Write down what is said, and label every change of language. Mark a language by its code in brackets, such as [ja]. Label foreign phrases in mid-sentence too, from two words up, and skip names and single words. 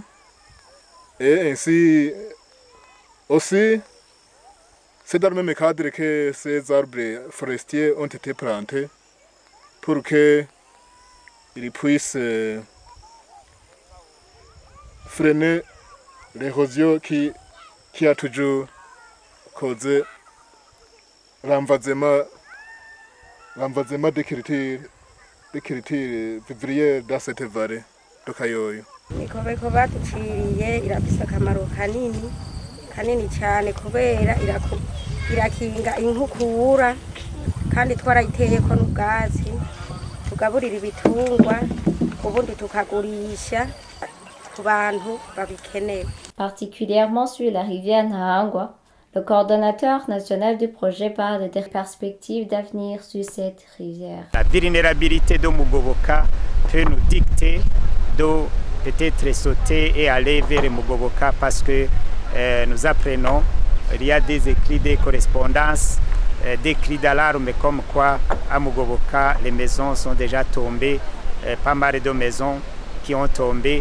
[fr] Et ainsi aussi, c'est dans le même cadre que ces arbres forestiers ont été plantés pour qu'ils puissent freiner l'érosion qui a toujours causé l'envasement des cultures vivrières dans cette vallée de Kayoyo. [rn] Imikobeko baduciriye irafise akamaro kanini cyane kubera irakinga inkukura kandi twarayiteyeko n'ubwatsi tugaburira ibitungwa ubundi tukagurisha ku bantu babikeneye. [fr] Particulièrement sur la rivière Nahangwa, le coordonnateur national du projet parle des perspectives d'avenir sur cette rivière. La vulnérabilité de Mugoboka peut nous dicter de peut-être sauter et aller vers Mugoboka parce que nous apprenons, il y a des écrits, des correspondances, des cris d'alarme comme quoi à Mugoboka les maisons sont déjà tombées, pas mal de maisons qui ont tombé.